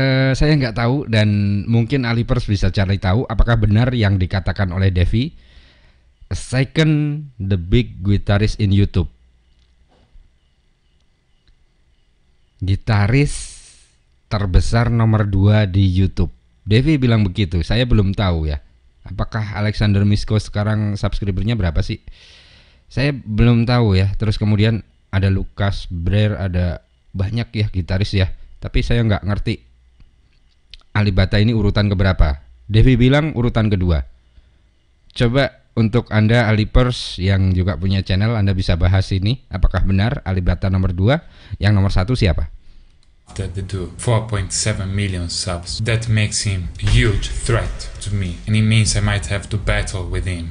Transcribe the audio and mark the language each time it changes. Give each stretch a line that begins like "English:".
Indonesian: Saya nggak tahu dan mungkin Alipers bisa cari tahu apakah benar yang dikatakan oleh Devi.
English: second the big guitarist in YouTube.
Indonesian: Gitaris terbesar nomor 2 di YouTube. Devi bilang begitu. Saya belum tahu ya. Apakah Alexander Misko sekarang subscribernya berapa sih? Saya belum tahu ya. Terus kemudian ada Lucas Brer, ada banyak ya gitaris ya. Tapi saya nggak ngerti Alibata ini urutan keberapa. Devi bilang urutan kedua. Coba untuk Anda Alipers yang juga punya channel, Anda bisa bahas ini. Apakah benar Alibata nomor 2? Yang nomor 1 siapa?
English: After the do 4.7 million subs. That makes him a huge threat to me, and it means I might have to battle with him.